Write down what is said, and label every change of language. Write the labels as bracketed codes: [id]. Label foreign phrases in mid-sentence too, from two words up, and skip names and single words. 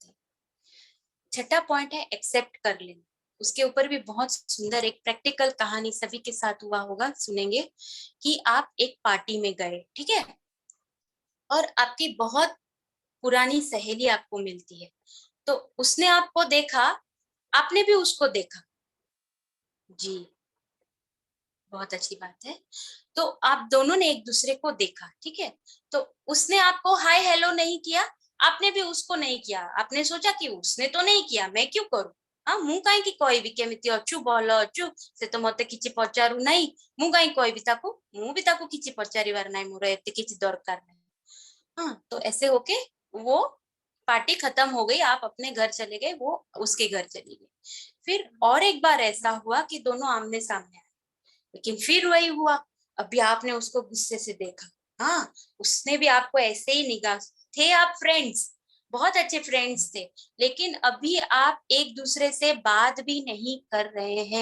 [hi] छठा पॉइंट है एक्सेप्ट कर लेना, उसके ऊपर भी बहुत सुंदर एक प्रैक्टिकल कहानी सभी के साथ हुआ होगा, सुनेंगे कि आप एक पार्टी में गए, ठीक है, और आपकी बहुत पुरानी सहेली आपको मिलती है, तो उसने आपको देखा, आपने भी उसको देखा जी, बहुत अच्छी बात है। तो आप दोनों ने एक दूसरे को देखा, ठीक है, तो उसने आपको [en] hi hello [hi] नहीं किया, आपने भी उसको नहीं किया, आपने सोचा कि उसने तो नहीं किया, मैं क्यों करूं, हाँ [or] ମୁଁ କାହିଁକି କହିବି କେମିତି ଅଛୁ ଭଲ ଅଛୁ ସେ ତ ମତେ କିଛି ପଚାରୁ ନାହିଁ, ମୁଁ କାହିଁକି କହିବି ତାକୁ, ମୁଁ ବି ତାକୁ କିଛି ପଚାରିବାର ନାହିଁ, ମୋର ଏତେ କିଛି ଦରକାର ନାହିଁ। [hi] हाँ, तो ऐसे होके वो पार्टी खत्म हो गई, आप अपने घर चले गए, वो उसके घर चली गई। फिर और एक बार ऐसा हुआ कि दोनों आमने सामने आए, लेकिन फिर वही हुआ, अभी आपने उसको गुस्से से देखा, हाँ, उसने भी आपको ऐसे ही निगाह, थे आप फ्रेंड्स, बहुत अच्छे फ्रेंड्स थे, लेकिन अभी आप एक दूसरे से बात भी नहीं कर रहे हैं।